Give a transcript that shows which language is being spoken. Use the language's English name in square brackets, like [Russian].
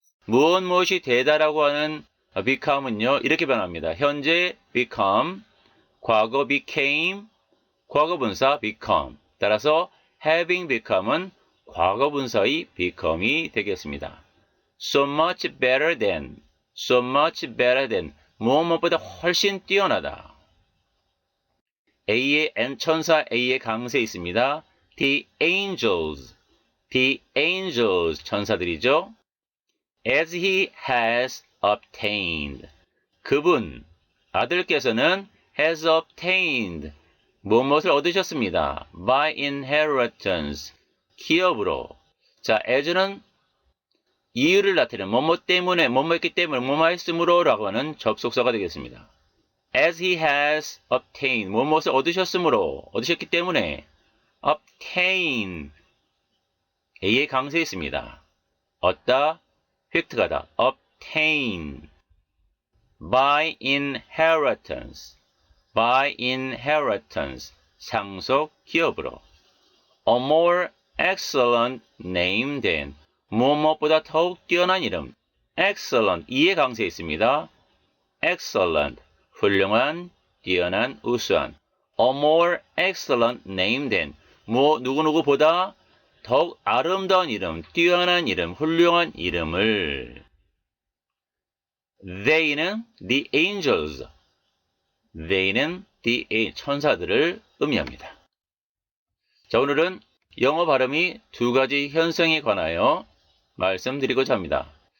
[Korean] 무엇이 되다라고 하는 become은요, 이렇게 변합니다. 현재 become, 과거 became, 과거 분사 become. 따라서 having become은 과거 분사의 become이 되겠습니다. [English] so much better than, so much better than, [Korean] 무엇보다 훨씬 뛰어나다. A의 천사 A의 강세 있습니다. [English] the angels, the angels [Korean] 천사들이죠. [English] as he has obtained, [Korean] 그분, 아들께서는 [English] has obtained, [Korean] 무엇을 얻으셨습니다. [English] by inheritance, 기업으로. [Korean] 자, [English] as [Korean] 는 이유를 나타내는 뭐뭐 때문에, 뭐뭐했기 때문에, 뭐뭐 했으므로 라고 하는 접속사가 되겠습니다. [English] as he has obtained, [Korean] 무엇을 얻으셨으므로, 얻으셨기 때문에, obtain, A의 강세 있습니다. 얻다, 획득하다, [English] obtain, by inheritance, by inheritance, [Korean] 상속 기업으로. [English] a more excellent name than, [Korean] 무엇보다 더욱 뛰어난 이름, excellent, 이의 강세 있습니다. excellent, 훌륭한, 뛰어난, 우수한. [English] a more excellent name than, [Korean] 누구누구보다 더욱 아름다운 이름, 뛰어난 이름, 훌륭한 이름을. They는 the angels, they는 the 천사들을 의미합니다. 자, 오늘은 영어 발음이 두 가지 현상에 관하여 말씀드리고자 합니다.